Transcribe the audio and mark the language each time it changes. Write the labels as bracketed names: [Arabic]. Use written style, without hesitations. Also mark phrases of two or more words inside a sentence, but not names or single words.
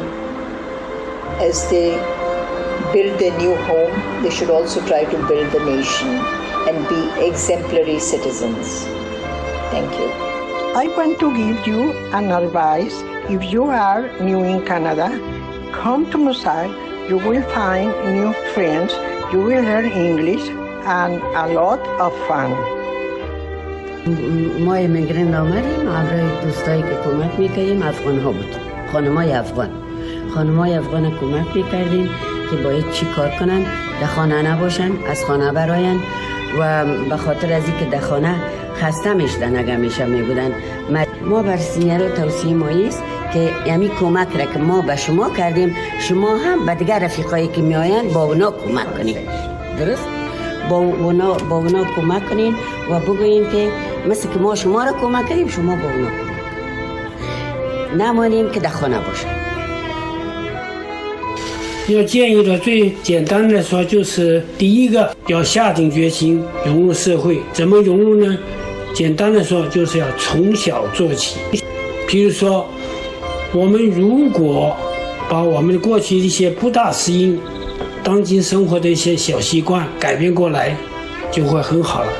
[English] As they build their new home, they should also try to build the nation and be exemplary citizens. Thank you. I want to give you an advice. If you are new in Canada, come to MOSAIC. You will find new friends. You will learn English and a lot of fun. [Persian] ما ایمیگرنت آمدیم همراه دوستایی که کمک میکردیم افغان ها بود، خانمای افغان کمک میکردیم که باید چی کار کنن، در خانه نباشن، از خانه براین و به خاطر از اینکه در خانه خسته میشدن اگر میشه میبودن. ما بر سینیرها توصیه ماییست که یعنی کمک را که ما به شما کردیم شما هم به دیگر رفیقایی که میآیند با اونا کمک کنید. درست؟ با اونا کمک کنین و بگوییم که مثل که ما شما را کمک کردیم شما با اونا کمک کنید. نمانیم که در خانه باشه. [Chinese] 要建议的最简单的说，就是第一个要下定决心融入社会。怎么融入呢？简单的说，就是要从小做起。比如说，我们如果把我们过去一些不大适应当今生活的一些小习惯改变过来，就会很好了。